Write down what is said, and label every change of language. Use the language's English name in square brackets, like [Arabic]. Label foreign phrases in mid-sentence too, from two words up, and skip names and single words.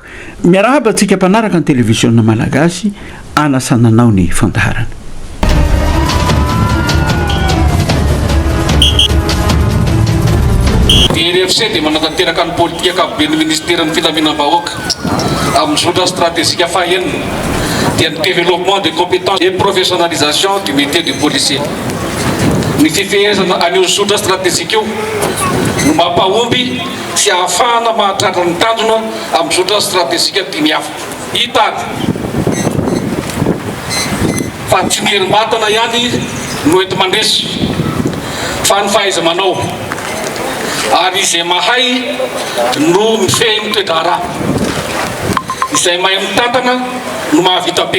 [Malagasy] Miarahaba antsika mpanaraka ny televisiona malagasy anasananao ny fandaharana. DRFC dia manatanteraka ny politika ankapobeny ministeran'ny filaminam-bahoaka amin'ny zotra stratégique fahaenina dia ny [French] développement des compétences et professionnalisation du métier du policier. [Malagasy] Ny fifehezana an'io zotra stratégique io no mampahomby sy ahafahana mahatratra ny tanjona amin'ny zotra stratégique dimy hafa. Hitany fa tsy ny herim-batana ihany no ety mandresy fa ny fahaiza-manao ary izay mahay no mifehy ny toe-draharaha, izay mahay mitantana no mahavita be.